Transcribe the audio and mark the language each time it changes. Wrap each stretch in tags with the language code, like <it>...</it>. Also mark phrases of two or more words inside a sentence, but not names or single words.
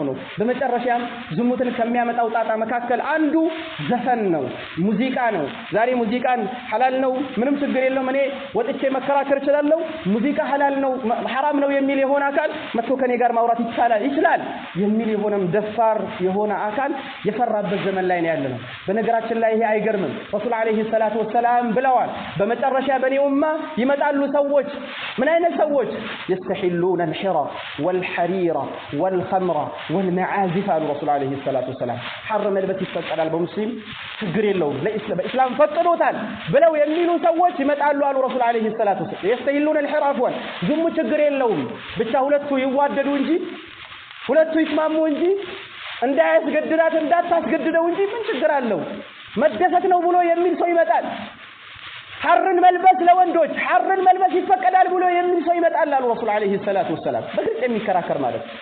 <am>ነው። በመጨረሻም ዝሙትን ከሚያመጣው ጣጣ መካከል አንዱ ዘፈን ነው፣ ሙዚቃ ነው። ዛሬ ሙዚቃን ሐላል ነው ምንም ችግር የለውም እኔ ወጥቼ መከራከር እችላለሁ ሙዚቃ ሐላል ነው ሐራም ነው የሚል የሆነ አካል መጥቶ ከኔ ጋር ማውራት ይችላል የሚል የሆነም ደፋር የሆነ አካል የፈራበት ዘመን ላይ ነው ያለነው። በነገራችን ላይ ይሄ አይገርምም።</am> <ar>رسول عليه الصلاة والسلام</ar> <am>ብለዋል በመጨረሻ በኔ ኡማ ይመጣሉ ሰዎች። ምን አይነት ሰዎች?</am> <ar>يستحلون الحرى والحرير والخمر والمعازف</ar> <am>አሉ</am> <ar>رسول عليه الصلاة والسلام።</ar> <am>ሐር መልበስ ይፈቀዳል በሙስሊም ችግር የለውም ለኢስላም ፈቅዶታል ብለው የሚሉ ሰዎች ይመጣሉ አሉ</am> <ar>رسول عليه الصلاة والسلام። يستحلون الحرى عفوا</ar> <am>ዝሙ ችግር የለውም ብቻ ሁለቱ ይዋደዱ እንጂ ሁለቱ ይስማሙ እንጂ እንዳያስገድዳት እንዳታስገድደው እንጂ ምን ችግር አለው መደሰት ነው ብሎ የሚል ሰው ይመጣል። ሐርን መልበስ ለወንዶች ሐርን መልበስ ይፈቀዳል ብሎ የሚል ሰው ይመጣል አሉ</am> <ar>رسول عليه الصلاة والسلام።</ar> <am>በግልጽ የሚከራከር ማለት</am>